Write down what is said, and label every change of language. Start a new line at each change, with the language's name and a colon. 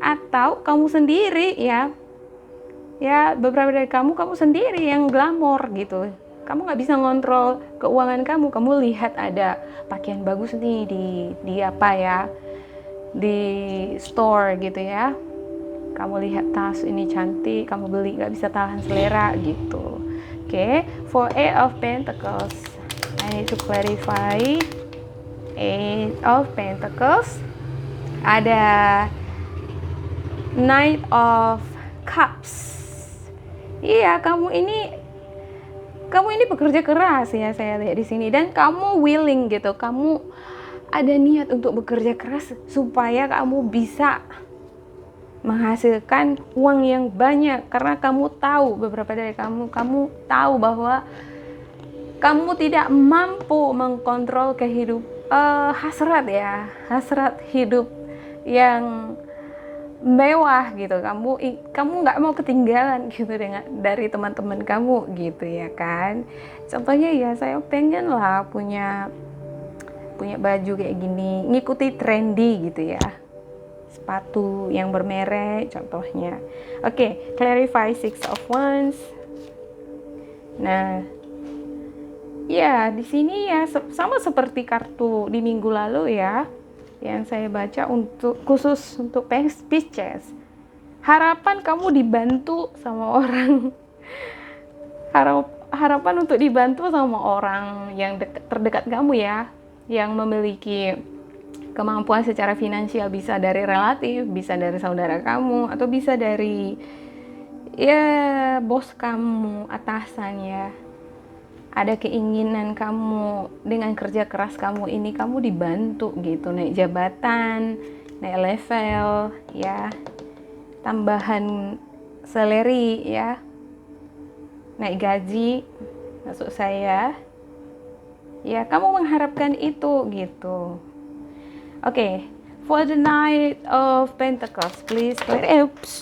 Indonesian: Atau kamu sendiri ya, beberapa dari kamu sendiri yang glamor gitu. Kamu nggak bisa ngontrol keuangan kamu. Kamu lihat ada pakaian bagus nih di apa ya, di store gitu ya. Kamu lihat tas ini cantik, kamu beli, nggak bisa tahan selera gitu.
English: Oke, for Eight of Pentacles, I need to clarify.
Indonesian: Eight of Pentacles, ada Knight of Cups. Iya, kamu ini bekerja keras ya, saya lihat di sini, dan kamu willing gitu, kamu ada niat untuk bekerja keras supaya kamu bisa menghasilkan uang yang banyak, karena kamu tahu, beberapa dari kamu tahu bahwa kamu tidak mampu mengkontrol hasrat hidup yang mewah gitu, kamu nggak mau ketinggalan gitu dari teman-teman kamu gitu ya kan. Contohnya ya saya pengen lah punya baju kayak gini, ngikuti trendy gitu ya, sepatu yang bermerek contohnya.
English: Oke, clarify six of wands.
Indonesian: Nah, ya di sini ya sama seperti kartu di minggu lalu ya, yang saya baca khusus untuk Pisces. Harapan kamu dibantu sama orang. Harapan untuk dibantu sama orang yang terdekat kamu ya, yang memiliki kemampuan secara finansial, bisa dari relatif, bisa dari saudara kamu, atau bisa dari ya bos kamu, atasan ya. Ada keinginan kamu dengan kerja keras kamu ini, kamu dibantu gitu, naik jabatan, naik level ya, tambahan salary ya, naik gaji maksud saya ya, kamu mengharapkan itu gitu.
English: Oke, for the Knight of Pentacles, please clear.